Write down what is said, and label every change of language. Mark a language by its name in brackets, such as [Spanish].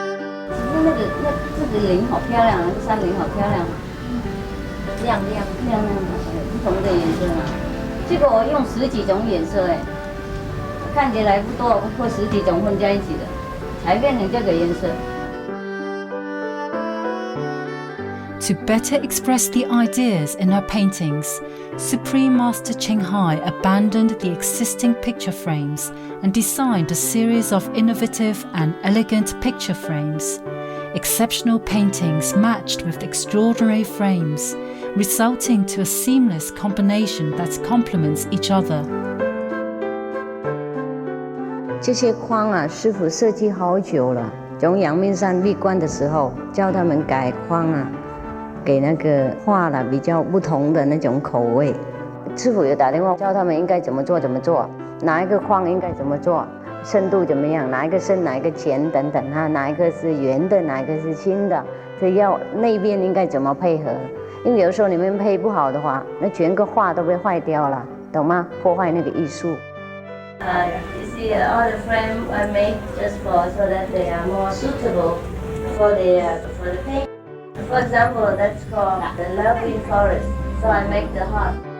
[Chinese] 这个林好漂亮，那个山林好漂亮，亮的，不同的颜色嘛。这个我用10几种颜色哎，看起来不多，或10几种混在一起的，才变成这个颜色。 [English] To better express the ideas in her paintings, Supreme Master Qinghai abandoned the existing picture frames and designed a series of innovative and elegant picture frames. Exceptional paintings matched with extraordinary frames, resulting to a seamless combination that complements each other. [Chinese] 这些框啊，师傅设计好久了。从阳明山闭关的时候，教他们改框啊，给那个画了比较不同的那种口味。师傅有打电话教他们应该怎么做，哪一个框应该怎么做，深度怎么样，哪一个深，哪一个浅等等哈，哪一个是圆的，哪一个是轻的，这要那边应该怎么配合？因为有时候你们配不好的话，那全个画都被坏掉了，懂吗？破坏那个艺术。 [English] You see, all the frame I make just so that they are more suitable for the paint. For example, that's called the lovely forest. So I make the heart.